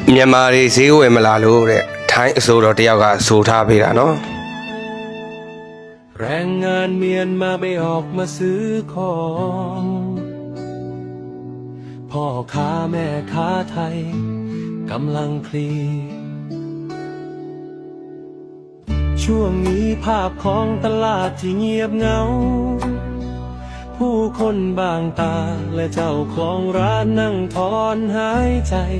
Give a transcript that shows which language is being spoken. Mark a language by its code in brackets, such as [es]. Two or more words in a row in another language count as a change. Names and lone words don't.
[my] မြန်မာတွေဈေးဝယ်မလာလို့တဲ့ထိုင်းအစိုးရတယောက်ကဆိုထားပေးတာနော် [th] แรงงานเมียนมาไม่ออกมาซื้อของพ่อค้าแม่ค้าไทยกำลังพลีช่วงนี้ภาพของตลาดที่เงียบเหงาผู้คนบางตาและเจ้าของร้านนั่งถอนหายใจ